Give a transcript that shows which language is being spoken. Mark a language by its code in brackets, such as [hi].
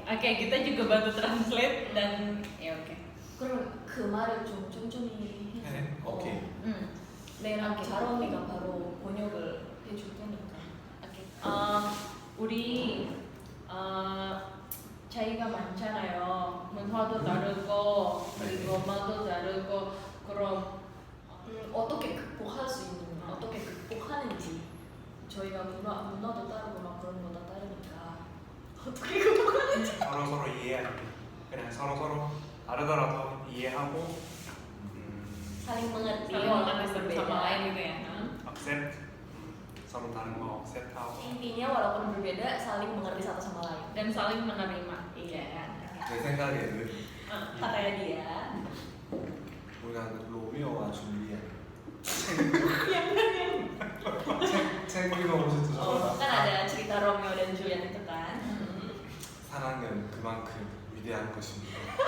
[id] Oke, kita juga bantu translate dan ya oke. [ko] 그럼 그 말을 좀 쫀쫀히 해줘. 네, 오케이. 내랑 오케이. 자롬이가 바로 번역을 해줄 테니까. 오케이. 우리 차이가 많잖아요. 문화도 다르고 그리고 언어도 다르고 그럼 어떻게 극복할 수 있는, 어떻게 극복하는지. 저희가 문화도 다르고 막 그런 거 다 다르니까 어떻게 극복하는지. 서로 이해하는 그냥 서로 다르더라도 이해하고 [id] saling mengerti saling mengerti satu berbeda. sama lain gitu ya. [ko] accept 서로 다른 거 accept하고 [id] Intinya walaupun berbeda saling mengerti satu sama lain. Dan saling menerima. Iya kan? [ko] 내 생각에는 [id] Katanya dia. [ko] 우리가 로미오와 줄리엣 책 읽어보셨죠? [id] Kan ada cerita Romeo dan Juliet itu kan. [ko] 사랑은 그만큼 위대한 것입니다.